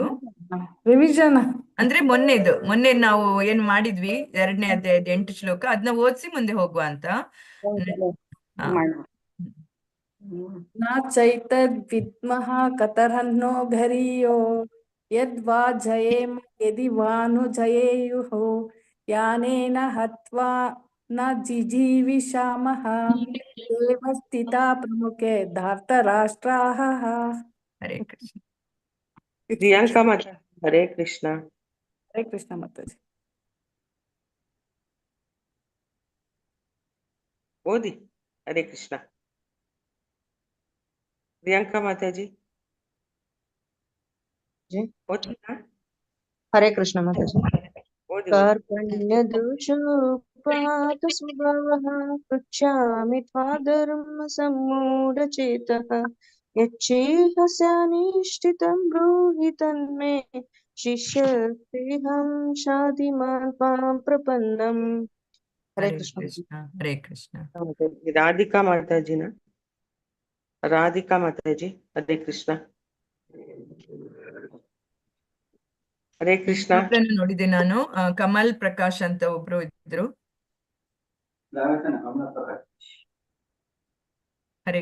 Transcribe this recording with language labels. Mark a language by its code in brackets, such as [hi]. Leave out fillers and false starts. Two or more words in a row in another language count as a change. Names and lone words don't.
[kn] ರಿವಿಷನ್ ಅಂದ್ರೆ ಮೊನ್ನೆ ನಾವು ಏನ್ ಮಾಡಿದ್ವಿ 2ನೇ ಅಧ್ಯಾಯದ 8 ಶ್ಲೋಕ ಅದನ್ನ ಓದಿಸಿ ಮುಂದೆ ಹೋಗುವ ಅಂತ. [sa] ನಾ ಚೈತದ್ ವಿದ್ಮಃ ಕತರನ್ನೋ ಘರಿಯೋ ಯದ್ವಾ ಜಯೇಮ ಯದಿ ವಾನು ಜಯೇಯುಃ यानेन हत्वा न जिजीविषामः एव स्थिता प्रमुखे धार्तराष्ट्राः [kn] ಹರೇ ಕೃಷ್ಣ. ಪ್ರಿಯಾಂಕಾ ಮಾತಾ ಹರೇ ಕೃಷ್ಣ. ಹರೇ ಕೃಷ್ಣ ಮಾತಾಜಿ. ಓದಿ ಹರೇ ಕೃಷ್ಣ. ಪ್ರಿಯಾಂಕಾ ಮಾತಾಜಿ ಜಿ. ಓದ್ತೀರಾ? ಹರೇ ಕೃಷ್ಣ ಮಾತಾಜಿ. ಓದಿ [sa] ಕಾರ್ಪಣ್ಯದೋಷೋಪಹತ ಸ್ವಭಾವಃ ಪೃಚ್ಛಾಮಿ ತ್ವಾಧರ್ಮ ಸಮ್ಮೂಢಚೇತಃ ಯಚ್ಚೇಹಸ್ಯಾನಿಷ್ಠಿತಂ ಬ್ರೂಹಿ ತನ್ಮೇ ಶಿಷ್ಯಸ್ತೆಹಂ ಶಾಧಿಮಾನ್ ತ್ವಾಂ ಪ್ರಪನ್ನಂ. [kn] ಹರೇ ಹರೇ ಕೃಷ್ಣ. ಕೃಷ್ಣ. ಹರೇ ಕೃಷ್ಣ. ರಾಧಿಕಾ ಮಾತಾಜಿನ. ರಾಧಿಕಾ ಮಾತಾಜಿ ಹರೇ ಕೃಷ್ಣ. ಹರೇ ಕೃಷ್ಣ. ಇನ್ನೊಬ್ರನ್ನ ನೋಡಿದೆ ನಾನು, ಕಮಲ್ ಪ್ರಕಾಶ್ ಅಂತ ಒಬ್ರು ಇದ್ರು. ಹರೇ